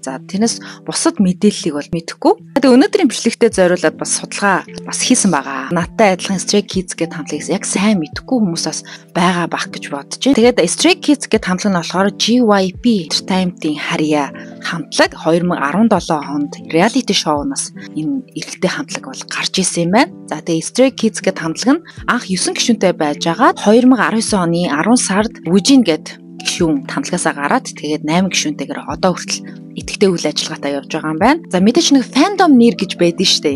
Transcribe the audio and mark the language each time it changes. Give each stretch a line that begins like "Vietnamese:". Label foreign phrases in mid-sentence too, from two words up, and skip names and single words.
Mongolian: За тэрнээс бусад мэдээллийг бол мэдэхгүй. Тэгээ өнөөдрийн бичлэгтээ зориулаад бас судалгаа бас хийсэн байгаа. Надтай адилхан Stray Kids гэдэг хамтлагийг яг сайн мэдэхгүй хүмүүс бас байгаа бах гэж бодож байна. Тэгээд Stray Kids гэдэг хамтлаг нь болохоор JYP Entertainment-ийн харьяа хамтлаг 2017 онд
English: reality show-
Mongolian: наас энэ эрэгтэй хамтлаг бол гарч ирсэн юм байна. За тэгээд Stray Kids гэдэг хамтлаг нь анх 9 гишүүнтэй байж байгаа 2019 оны 10 сард Wujin гэдэг гишүүн хамтлагаасаа гараад тэгээд 8 гишүүнтэйгээр одоо хүртэл идэвхтэй үйл ажиллагаатай явж байгаа юм байна. За мэдээж нэг fandom нэр гэж байдаг шүү дээ.